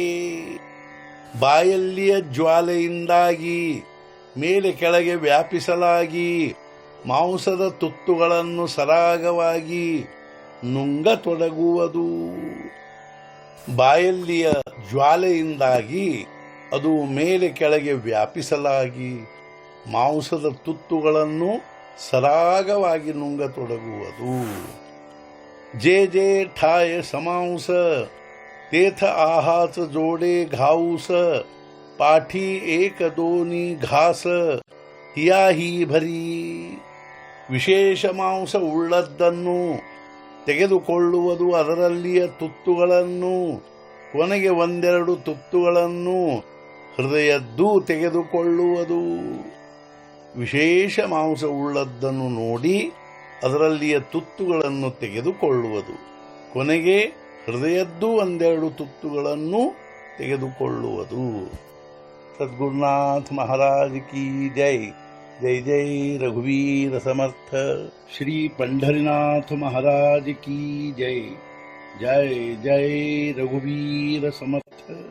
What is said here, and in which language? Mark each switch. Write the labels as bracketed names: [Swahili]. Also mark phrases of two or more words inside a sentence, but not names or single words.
[Kannada] ಬಾಯಲ್ಲಿಯ ಜ್ವಾಲೆಯಿಂದಾಗಿ ಮೇಲೆ ಕೆಳಗೆ ವ್ಯಾಪಿಸಲಾಗಿ ಮಾಂಸದ ತುತ್ತುಗಳನ್ನು ಸರಾಗವಾಗಿ ನುಂಗತೊಡಗುವುದು. ಬಾಯಲ್ಲಿಯ ಜ್ವಾಲೆಯಿಂದಾಗಿ ಅದು ಮೇಲೆ ಕೆಳಗೆ ವ್ಯಾಪಿಸಲಾಗಿ ಮಾಂಸದ ತುತ್ತುಗಳನ್ನು ಸರಾಗವಾಗಿ ನುಂಗತೊಡಗುವುದು. [Marathi] जे जे ठाय समांस तेथ आहाच जोडे घाऊस पाठी एक दोनी घास ಹಿಯಾಹಿ ಭರಿ. [Kannada] ವಿಶೇಷ ಮಾಂಸ ಉಳ್ಳದ್ದನ್ನು ತೆಗೆದುಕೊಳ್ಳುವುದು, ಅದರಲ್ಲಿಯ ತುತ್ತುಗಳನ್ನು, ಕೊನೆಗೆ ಒಂದೆರಡು ತುತ್ತುಗಳನ್ನು ಹೃದಯದ್ದೂ ತೆಗೆದುಕೊಳ್ಳುವುದು. ವಿಶೇಷ ಮಾಂಸ ಉಳ್ಳದ್ದನ್ನು ನೋಡಿ ಅದರಲ್ಲಿಯ ತುತ್ತುಗಳನ್ನು ತೆಗೆದುಕೊಳ್ಳುವುದು, ಕೊನೆಗೆ ಹೃದಯದ್ದೂ ಒಂದೆರಡು ತುತ್ತುಗಳನ್ನು ತೆಗೆದುಕೊಳ್ಳುವುದು. [Hindi] सद्गुरुनाथ महाराज की जय. [Marathi] जय जय रघुवीर समर्थ. [Hindi] श्री पंढरीनाथ महाराज की जय. [Marathi] जय जय रघुवीर समर्थ.